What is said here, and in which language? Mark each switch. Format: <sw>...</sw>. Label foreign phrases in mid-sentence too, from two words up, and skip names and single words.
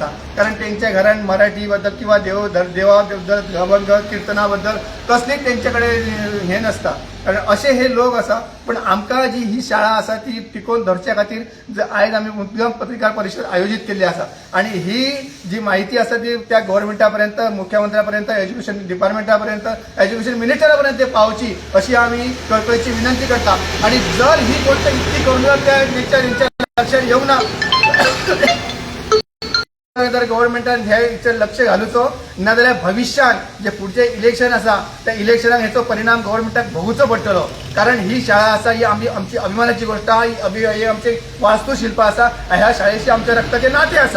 <mr>कारण त्यांच्या घरान मराठी बद्दल किंवा देवा बद्दल अभंग कीर्तना बद्दल कसलीच त्यांच्याकडे हे नसता.</mr> <kok>कारण असे हे लोक आसा. पण आमकां जी ही शाळा आसा ती टिकोवन धरच्या खातीर आयज आमी मुद्दम पत्रकार परिशद आयोजीत केल्ली आसा आणि ही जी माहिती आसा ती त्या गव्हर्मेंटापर्यंत मुख्यमंत्र्यापर्यंत एज्युकेशन डिपार्टमेंटापर्यंत एज्युकेशन मिनिस्टरापर्यंत पावची</kok> <mr>अशी आम्ही कळकळीची विनंती करता. आणि जर ही गोष्ट इतकी करून त्या लक्षात येऊ ना</mr> <kok>जर गव्हर्मेंटान ह्या लक्ष घालूचो ना जाल्यार भविष्यात जे पुढचे इलेक्शन आसा त्या इलेक्शनाक हेचो परिणाम गव्हर्मेंटाक भोगूचो पडटलो. कारण ही शाळा आसा ही आमची अभिमानाची गोष्ट आहा. ही आमची वास्तुशिल्प आसा. ह्या शाळेशी आमच्या रक्ताचे नाते आसा.</kok>